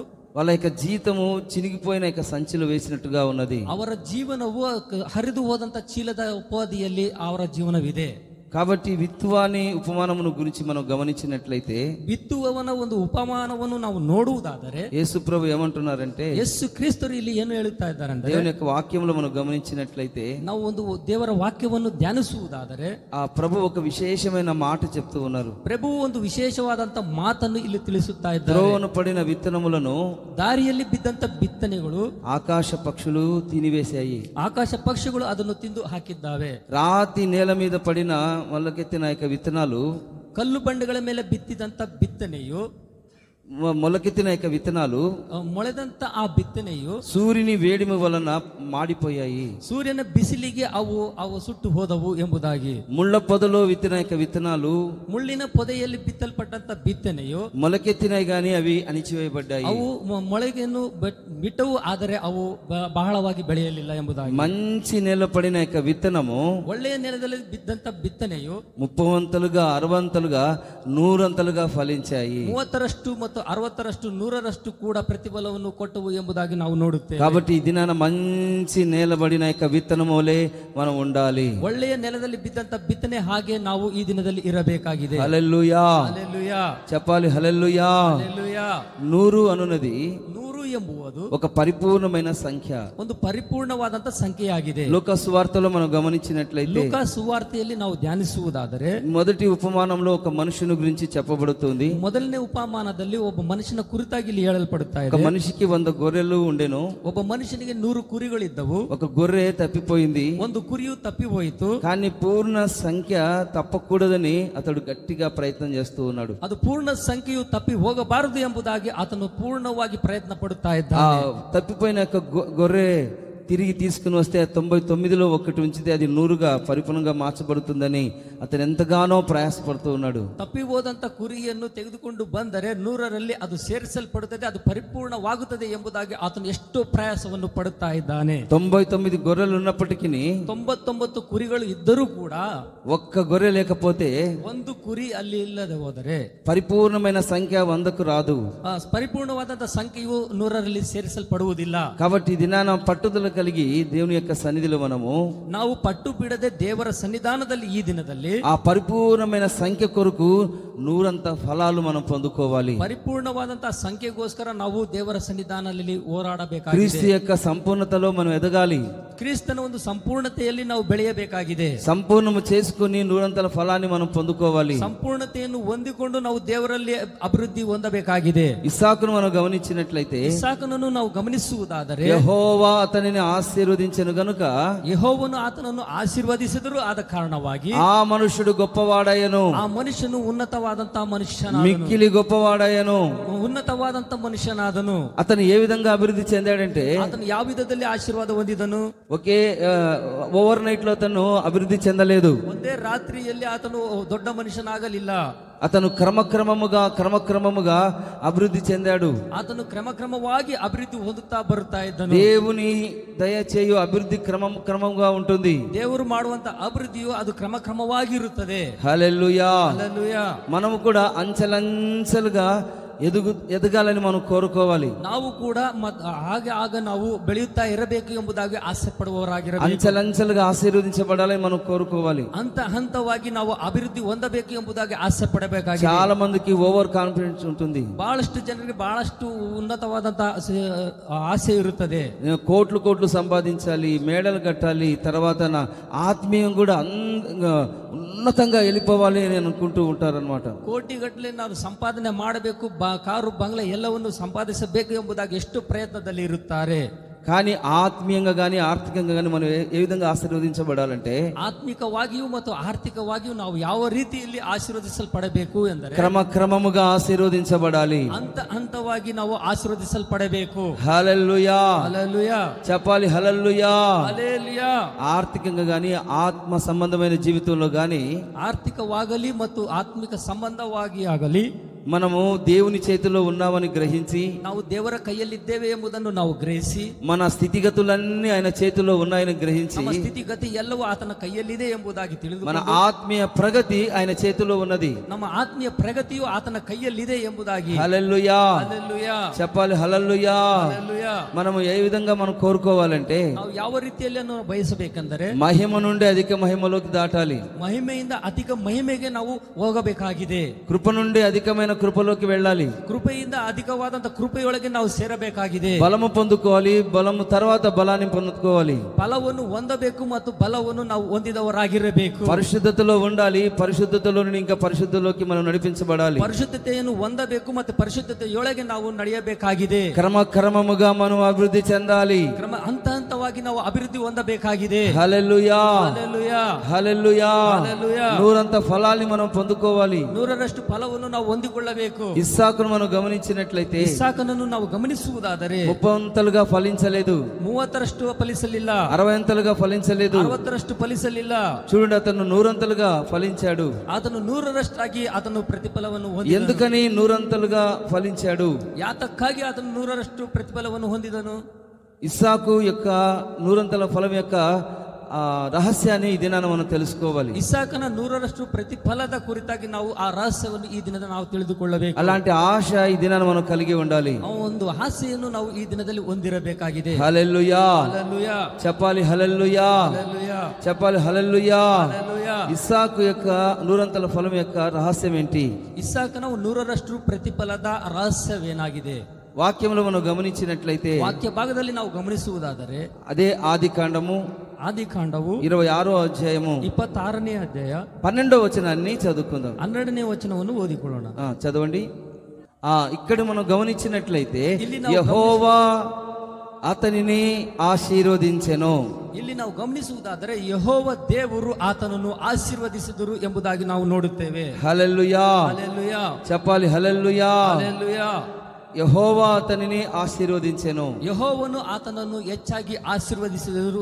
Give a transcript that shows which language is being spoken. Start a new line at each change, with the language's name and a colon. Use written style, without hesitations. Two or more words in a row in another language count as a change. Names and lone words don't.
Telugu: వాళ్ళ యొక్క జీతము చినిగిపోయిన యొక్క సంచిలో వేసినట్టుగా ఉన్నది.
Kannada: ಅವರ ಜೀವನವು ಹರಿದು ಹೋದಂತ ಚೀಲದ ಉಪಾಧಿಯಲ್ಲಿ ಅವರ ಜೀವನವಿದೆ.
Telugu: కాబట్టి విత్తువాని ఉపమానమును గురించి మనం గమనించినట్లయితే
Kannada: ಬಿತ್ತುವವನ ಒಂದು ಉಪಮಾನವನ್ನು ನಾವು ನೋಡುವುದಾದರೆ
Telugu: యేసు ప్రభు ఏమంటున్నారంటే,
Kannada: ಯೇಸು ಕ್ರಿಸ್ತರು ಇಲ್ಲಿ ಏನು ಹೇಳುತ್ತಾ ಇದ್ದಾರೆ ಅಂದ್ರೆ,
Telugu: దేవుని యొక్క వాక్యంలో మనం గమనించినట్లయితే
Kannada: ನಾವು ಒಂದು ದೇವರ ವಾಕ್ಯವನ್ನು ಧ್ಯಾನಿಸುವುದಾದರೆ
Telugu: ఆ ప్రభు ఒక విశేషమైన మాట చెప్తూ ఉన్నారు.
Kannada: ಪ್ರಭು ಒಂದು ವಿಶೇಷವಾದಂತ ಮಾತನ್ನು ಇಲ್ಲಿ ತಿಳಿಸುತ್ತಾ ಇದ್ದಾರೆ.
Telugu: ద్రోవన పడిన విత్తనములను
Kannada: ದಾರಿಯಲ್ಲಿ ಬಿದ್ದಂತ ಬಿತ್ತನೆಗಳು
Telugu: ఆకాశ పక్షులు తినివేశాయి.
Kannada: ಆಕಾಶ ಪಕ್ಷಿಗಳು ಅದನ್ನು ತಿಂದು ಹಾಕಿದ್ದಾವೆ.
Telugu: రాతి నేల మీద పడిన మొలకెత్తిన యొక్క విత్తనాలు
Kannada: ಕಲ್ಲು ಬಂಡೆಗಳ ಮೇಲೆ ಬಿತ್ತಿದಂತ ಬಿತ್ತನೆಯು
Telugu: మొలకెత్తిన యొక్క విత్తనాలు
Kannada: ಮೊಳೆದಂತ ಆ ಬಿತ್ತನೆಯು
Telugu: సూర్యుని వేడిమి వలన మాడిపోయాయి.
Kannada: ಸೂರ್ಯನ ಬಿಸಿಲಿಗೆ ಅವು ಸುಟ್ಟು ಹೋದವು ಎಂಬುದಾಗಿ.
Telugu: ముళ్ళ పొదలో విత్తిన యొక్క విత్తనాలు
Kannada: ಮುಳ್ಳಿನ ಪೊದೆಯಲ್ಲಿ ಬಿತ್ತಲ್ಪಟ್ಟಂತ ಬಿತ್ತನೆಯು
Telugu: మొలకెత్తినాయి గాని అవి అణిచివేయబడ్డాయి.
Kannada: ಅವು ಮೊಳಗೆಯನ್ನು ಬಿಟ್ಟವು, ಆದರೆ ಅವು ಬಹಳವಾಗಿ ಬೆಳೆಯಲಿಲ್ಲ ಎಂಬುದಾಗಿ.
Telugu: మంచి నేల పడిన యొక్క విత్తనము
Kannada: ಒಳ್ಳೆಯ ನೆಲದಲ್ಲಿ ಬಿದ್ದಂತ ಬಿತ್ತನೆಯು
Telugu: 30 వంతులుగా 60 వంతులుగా 100 వంతులుగా ఫలించాయి.
Kannada: 30ರಷ್ಟು ಮತ್ತು 60ರಷ್ಟು 100ರಷ್ಟು ಕೂಡ ಪ್ರತಿಫಲವನ್ನು ಕೊಟ್ಟವು ಎಂಬುದಾಗಿ ನಾವು ನೋಡುತ್ತೇವೆ.
Telugu: కాబట్టి ఈ దినాన మంచి నేలబడిన యొక్క విత్తనములే మనం ఉండాలి.
Kannada: ಒಳ್ಳೆಯ ನೆಲದಲ್ಲಿ ಬಿದ್ದಂತ ಬಿತ್ತನೆ ಹಾಗೆ ನಾವು ಈ ದಿನದಲ್ಲಿ ಇರಬೇಕಾಗಿದೆ.
Telugu: హల్లెలూయా, హల్లెలూయా చెప్పాలి. హల్లెలూయా. హల్లెలూయా. 100 అనున్నది
Kannada: 100 ಎಂಬುವುದು
Telugu: ఒక పరిపూర్ణమైన సంఖ్య,
Kannada: ಒಂದು ಪರಿಪೂರ್ಣವಾದಂತ ಸಂಖ್ಯೆಯಾಗಿದೆ.
Telugu: లూకా సువార్తలో మనం గమనించినట్లయితే
Kannada: ಲೂಕಾ ಸುವಾರ್ತೆಯಲ್ಲಿ ನಾವು ಧ್ಯಾನಿಸುವುದಾದರೆ
Telugu: మొదటి ఉపమానంలో ఒక మనుషుని గురించి చెప్పబడుతుంది.
Kannada: ಮೊದಲನೇ ಉಪಮಾನದಲ್ಲಿ ಒಬ್ಬ ಮನುಷ್ಯನ ಕುರಿತಾಗಿ ಇಲ್ಲಿ ಹೇಳಲ್ಪಡುತ್ತಾ
Telugu: ఒక
Kannada: ಇದೆ.
Telugu: మనిషికి 100 గొర్రెలు ఉండెను.
Kannada: ಒಬ್ಬ ಮನುಷ್ಯನಿಗೆ 100 ಕುರಿಗಳಿದ್ದವು.
Telugu: ఒక గొర్రె తప్పిపోయింది.
Kannada: ಒಂದು ಕುರಿಯು ತಪ್ಪಿ ಹೋಯಿತು.
Telugu: కానీ పూర్ణ సంఖ్య తప్పకూడదని అతడు గట్టిగా ప్రయత్నం చేస్తూ ఉన్నాడు.
Kannada: ಅದು ಪೂರ್ಣ ಸಂಖ್ಯೆಯು ತಪ್ಪಿ ಹೋಗಬಾರದು ಎಂಬುದಾಗಿ ಆತನು ಪೂರ್ಣವಾಗಿ ಪ್ರಯತ್ನ ಪಡುತ್ತಾ
Telugu: ఆ
Kannada: ಇದ್ದಾನೆ.
Telugu: తప్పిపోయిన యొక్క గొర్రె తిరిగి తీసుకుని వస్తే 99లో ఒకటి ఉంచితే అది 100గా పరిపూర్ణంగా మార్చబడుతుందని అతను ఎంతగానో ప్రయాసపడుతూ ఉన్నాడు.
Kannada: ತಪ್ಪಿ ಹೋದಂತ ಕುರಿಯನ್ನು ತೆಗೆದುಕೊಂಡು ಬಂದರೆ 100ರಲ್ಲಿ ಅದು ಸೇರಿಸಲ್ಪಡುತ್ತದೆ, ಅದು ಪರಿಪೂರ್ಣವಾಗುತ್ತದೆ ಎಂಬುದಾಗಿ ಆತನು ಎಷ್ಟು ಪ್ರಯಾಸವನ್ನು ಪಡುತ್ತಾ ಇದ್ದಾನೆ.
Telugu: 99 గొర్రెలు ఉన్నప్పటికీ
Kannada: 99 ಕುರಿಗಳು ಇದ್ದರೂ ಕೂಡ
Telugu: ఒక్క గొర్రె లేకపోతే
Kannada: ಒಂದು ಕುರಿ ಅಲ್ಲಿ ಇಲ್ಲದೆ ಹೋದರೆ
Telugu: పరిపూర్ణమైన సంఖ్య 100కు రాదు.
Kannada: ಪರಿಪೂರ್ಣವಾದಂತ ಸಂಖ್ಯೆಯು 100ರಲ್ಲಿ ಸೇರಿಸಲ್ಪಡುವುದಿಲ್ಲ.
Telugu: కాబట్టి ఈ దినాన పట్టుదల కలిగి దేవుని యొక్క సన్నిధిలో మనము
Kannada: ನಾವು ಪಟ್ಟು ಬಿಡದೆ ದೇವರ ಸನ್ನಿಧಾನದಲ್ಲಿ ಈ ದಿನದಲ್ಲಿ
Telugu: ఆ పరిపూర్ణమైన సంఖ్య కొరకు 100 ఫలాలు మనం పొందుకోవాలి.
Kannada: ಪರಿಪೂರ್ಣವಾದಂತಹ ಸಂಖ್ಯೆಗೋಸ್ಕರ ನಾವು ದೇವರ ಸನ್ನಿಧಾನದಲ್ಲಿ
Telugu: క్రీస్తు
Kannada: ಹೋರಾಡಬೇಕಾಗಿದೆ.
Telugu: యొక్క సంపూర్ణతలో మనం ఎదగాలి.
Kannada: ಕ್ರಿಸ್ತನ ಒಂದು ಸಂಪೂರ್ಣತೆಯಲ್ಲಿ ನಾವು ಬೆಳೆಯಬೇಕಾಗಿದೆ.
Telugu: సంపూర్ణము చేసుకుని 100 ఫలాన్ని మనం పొందుకోవాలి.
Kannada: ಸಂಪೂರ್ಣತೆಯನ್ನು ಹೊಂದಿಕೊಂಡು ನಾವು ದೇವರಲ್ಲಿ ಅಭಿವೃದ್ಧಿ ಹೊಂದಬೇಕಾಗಿದೆ.
Telugu: ఇస్సాకును మనం గమనించినట్లయితే
Kannada: ಇಸಾಕನನ್ನು ನಾವು ಗಮನಿಸುವುದಾದರೆ
Telugu: యెహోవా అతనిని ఆశీర్వదించెను గనుక
Kannada: ಯೆಹೋವನು ಆತನನ್ನು ಆಶೀರ್ವದಿಸಿದರು. ಆದ ಕಾರಣವಾಗಿ
Telugu: ఆ మనుషుడు గొప్పవాడయ్యను,
Kannada: ಆ ಮನುಷ್ಯನು ಉನ್ನತವಾದಂತಹ ಮನುಷ್ಯನಾದನು.
Telugu: మిక్కిలి గొప్పవాడయ్యను.
Kannada: ಉನ್ನತವಾದಂತ ಮನುಷ್ಯನಾದನು.
Telugu: అతను ఏ విధంగా అభివృద్ధి చెందాడంటే
Kannada: ಆತನು ಯಾವ ವಿಧದಲ್ಲಿ ಆಶೀರ್ವಾದ ಹೊಂದಿದನು?
Telugu: ఒకే
English: over night
Telugu: లో అతను అభివృద్ధి చెందలేదు.
Kannada: ಒಂದೇ ರಾತ್ರಿಯಲ್ಲಿ ಆತನು ದೊಡ್ಡ ಮನುಷ್ಯನಾಗಲಿಲ್ಲ.
Telugu: అతను క్రమక్రమముగా అభివృద్ధి చెందాడు.
Kannada: ಆತನು ಕ್ರಮವಾಗಿ ಅಭಿವೃದ್ಧಿ ಹೊಂದುತ್ತಾ ಬರುತ್ತಾ ಇದ್ದನು.
Telugu: దేవుని దయచేయు అభివృద్ధి క్రమంగా ఉంటుంది.
Kannada: ದೇವರು ಮಾಡುವಂತ ಅಭಿವೃದ್ಧಿಯು ಅದು ಕ್ರಮವಾಗಿರುತ್ತದೆ.
Telugu: హల్లెలూయా. హల్లెలూయా. మనము కూడా అంచెలంచెలుగా ఎదగాలని మనం కోరుకోవాలి.
Kannada: ನಾವು ಕೂಡ ಆಗ ನಾವು ಬೆಳೆಯುತ್ತಾ ಇರಬೇಕು ಎಂಬುದಾಗಿ ಆಸೆ ಪಡುವವರಾಗಿರಬೇಕು.
Telugu: అంచెలంచెలుగా ఆశీర్వదించబడాలని మనం కోరుకోవాలి.
Kannada: ಹಂತವಾಗಿ ನಾವು ಅಭಿವೃದ್ಧಿ ಹೊಂದಬೇಕು ಎಂಬುದಾಗಿ ಆಸೆ ಪಡಬೇಕಾಗಿದೆ.
Telugu: చాలా మందికి
English: over confidence
Telugu: ఉంటుంది.
Kannada: ಬಹಳಷ್ಟು ಜನರಿಗೆ ಬಹಳಷ್ಟು ಉನ್ನತವಾದಂತಹ ಆಸೆ ಇರುತ್ತದೆ.
Telugu: నేను కోట్లు సంపాదించాలి, మేడలు కట్టాలి, తర్వాత నా ఆత్మీయం కూడా ఉన్నతంగా వెళ్ళిపోవాలి అని అనుకుంటూ ఉంటారన్నమాట.
Kannada: ಕೋಟಿಗಟ್ಟಲೆ ನಾವು ಸಂಪಾದನೆ ಮಾಡಬೇಕು, ಕಾರು ಬಂಗ್ಲೆ ಎಲ್ಲವನ್ನು ಸಂಪಾದಿಸಬೇಕು ಎಂಬುದಾಗಿ ಎಷ್ಟು ಪ್ರಯತ್ನದಲ್ಲಿ ಇರುತ್ತಾರೆ.
Telugu: కానీ ఆత్మీయంగా కానీ ఆర్థికంగా కానీ మనం ఏ విధంగా ఆశీర్వదించబడాలంటే
Kannada: ಆತ್ಮಿಕವಾಗಿಯೂ ಮತ್ತು ಆರ್ಥಿಕವಾಗಿಯೂ ನಾವು ಯಾವ ರೀತಿಯಲ್ಲಿ ಆಶೀರ್ವದಿಸಲ್ಪಡಬೇಕು ಎಂದರೆ
Telugu: క్రమముగా ఆశీర్వదించబడాలి.
Kannada: ಹಂತವಾಗಿ ನಾವು ಆಶೀರ್ವದಿಸಲ್ಪಡಬೇಕು.
Telugu: హల్లెలూయా. హల్లెలూయా. చెప్పాలి. హల్లెలూయా. హల్లెలూయా. ఆర్థికంగా కానీ ఆత్మ సంబంధమైన జీవితంలో కానీ
Kannada: ಆರ್ಥಿಕವಾಗಲಿ ಮತ್ತು ಆತ್ಮಿಕ ಸಂಬಂಧವಾಗಿ ಆಗಲಿ
Telugu: మనము దేవుని చేతిలో ఉన్నామని గ్రహించి
Kannada: ನಾವು ದೇವರ ಕೈಯಲ್ಲಿದ್ದೇವೆ ಎಂಬುದನ್ನು ನಾವು ಗ್ರಹಿಸಿ
Telugu: మన స్థితిగతులన్నీ ఆయన చేతిలో ఉన్నాయని గ్రహించి
Kannada: ನಮ್ಮ ಸ್ಥಿತಿಗತಿ ಎಲ್ಲವೂ ಆತನ ಕೈಯಲ್ಲಿದೆ ಎಂಬುದಾಗಿ ತಿಳಿದು
Telugu: మన ఆత్మీయ ప్రగతి ఆయన చేతిలో ఉన్నది.
Kannada: ನಮ್ಮ ಆತ್ಮೀಯ ಪ್ರಗತಿಯು ಆತನ ಕೈಯಲ್ಲಿದೆ ಎಂಬುದಾಗಿ
Telugu: హల్లెలూయా. హల్లెలూయా. చెప్పాలి. హల్లెలూయా. హల్లెలూయా. మనము ఏ విధంగా మనం కోరుకోవాలంటే
Kannada: ನಾವು ಯಾವ ರೀತಿಯಲ್ಲಿ ನಾವು ಬಯಸಬೇಕೆಂದರೆ
Telugu: మహిమ నుండి అధిక మహిమలోకి దాటాలి.
Kannada: ಮಹಿಮೆಯಿಂದ ಅಧಿಕ ಮಹಿಮೆಗೆ ನಾವು ಹೋಗಬೇಕಾಗಿದೆ.
Telugu: కృప నుండి అధికమైన కృపలోకి వెళ్ళాలి.
Kannada: ಕೃಪೆಯಿಂದ ಅಧಿಕವಾದಂತ ಕೃಪೆಯೊಳಗೆ ನಾವು ಸೇರಬೇಕಾಗಿದೆ.
Telugu: బలము పొందుకోవాలి. బలము తర్వాత బలాన్ని పొందుకోవాలి.
Kannada: ಫಲವನ್ನು ಹೊಂದಬೇಕು ಮತ್ತು ಬಲವನ್ನು ನಾವು ಹೊಂದಿದವರಾಗಿರಬೇಕು.
Telugu: పరిశుద్ధతలో ఉండాలి. పరిశుద్ధతలో నుండి ఇంకా పరిశుద్ధలోకి మనం నడిపించబడాలి.
Kannada: ಪರಿಶುದ್ಧತೆಯನ್ನು ಹೊಂದಬೇಕು ಮತ್ತು ಪರಿಶುದ್ಧತೆಯೊಳಗೆ ನಾವು ನಡೆಯಬೇಕಾಗಿದೆ.
Telugu: క్రమముగా మనం అభివృద్ధి చెందాలి.
Kannada: ಹಂತವಾಗಿ ನಾವು ಅಭಿವೃದ್ಧಿ ಹೊಂದಬೇಕಾಗಿದೆ.
Telugu: హల్లెలూయా. హల్లెలూయా. హల్లెలూయా. హల్లెలూయా. 100 ఫలాన్ని మనం పొందుకోవాలి.
Kannada: 100ರಷ್ಟು ಫಲವನ್ನು ನಾವು ಹೊಂದಿಕೊಳ್ಳ ಹೊಂದಿಕೊಳ್ಳಬೇಕು.
Telugu: ఇస్సాకును మనం గమనించినట్లయితే
Kannada: ಇಸ್ಸಾಕನನ್ನು ನಾವು ಗಮನಿಸುವುದಾದರೆ
Telugu: 30 అంతలుగా ఫలించలేదు,
Kannada: 30ರಷ್ಟು ಫಲಿಸಲಿಲ್ಲ,
Telugu: 60 అంతలుగా ఫలించలేదు,
Kannada: 60ರಷ್ಟು ಫಲಿಸಲಿಲ್ಲ.
Telugu: చూడండి, అతను 100 అంతలుగా ఫలించాడు.
Kannada: ಆತನು 100ರಷ್ಟಾಗಿ ಆತನು ಪ್ರತಿಫಲವನ್ನು ಹೊಂದಿದನು.
Telugu: ఎందుకని 100 అంతలుగా ఫలించాడు?
Kannada: ಯಾತಕ್ಕಾಗಿ ಆತನು 100ರಷ್ಟು ಪ್ರತಿಫಲವನ್ನು ಹೊಂದಿದನು?
Telugu: ఇస్సాకు యొక్క 100 అంతల ఫలం యొక్క రహస్యాన్ని ఈ దినాన మనం తెలుసుకోవాలి.
Kannada: ಇಸ್ಸಾಕನ 100ರಷ್ಟು ಪ್ರತಿಫಲದ ಕುರಿತಾಗಿ ನಾವು ಆ ರಹಸ್ಯವನ್ನು ಈ ದಿನದ ನಾವು ತಿಳಿದುಕೊಳ್ಳಬೇಕು.
Telugu: అలాంటి ఆశ ఈ దినాన మనం కలిగి ఉండాలి.
Kannada: ಆ ಒಂದು ಆಸೆಯನ್ನು ನಾವು ಈ ದಿನದಲ್ಲಿ ಹೊಂದಿರಬೇಕಾಗಿದೆ.
Telugu: హల్లెలూయా, హల్లెలూయా, చెప్పాలి హల్లెలూయా, హల్లెలూయా, చెప్పాలి హల్లెలూయా. హల్లెలూయా. ఇస్సాకు యొక్క 100 అంతల ఫలం యొక్క రహస్యం ఏంటి?
Kannada: ಇಸ್ಸಾಕನ 100ರಷ್ಟು ಪ್ರತಿಫಲದ ರಹಸ್ಯವೇನಾಗಿದೆ?
Telugu: వాక్యంలో మనం గమనించినట్లయితే
Kannada: ವಾಕ್ಯ ಭಾಗದಲ್ಲಿ ನಾವು ಗಮನಿಸುವುದಾದರೆ
Telugu: అదే ఆది కాండము
Kannada: ಆದಿಕಾಂಡವು
Telugu: 26వ అధ్యాయము
Kannada: 26ನೇ ಅಧ್ಯಾಯ
Telugu: 12వ వచనాన్ని చదువుకుందాం.
Kannada: 12ನೇ వచనವನ್ನು ಓದಿಕೊಳ್ಳೋಣ.
Telugu: చదవండి. ఇక్కడ మనం గమనించినట్లయితే
Kannada: ಇಲ್ಲಿ ನಾವು
Telugu: యెహోవా అతనిని ఆశీర్వదించెను.
Kannada: ಇಲ್ಲಿ ನಾವು ಗಮನಿಸುವುದಾದರೆ ಯೆಹೋವ ದೇವರು ಆತನನ್ನು ಆಶೀರ್ವದಿಸಿದರು ಎಂಬುದಾಗಿ ನಾವು ನೋಡುತ್ತೇವೆ.
Telugu: హల్లెలూయా, హల్లెలూయా, చెప్పాలి హల్లెలూయా. హల్లెలూయా. యెహోవా అతనిని ఆశీర్వదించెను.
Kannada: యెహోవను ಆತನನ್ನು ಹೆಚ್ಚಾಗಿ ಆಶೀರ್ವದಿಸಿದರು.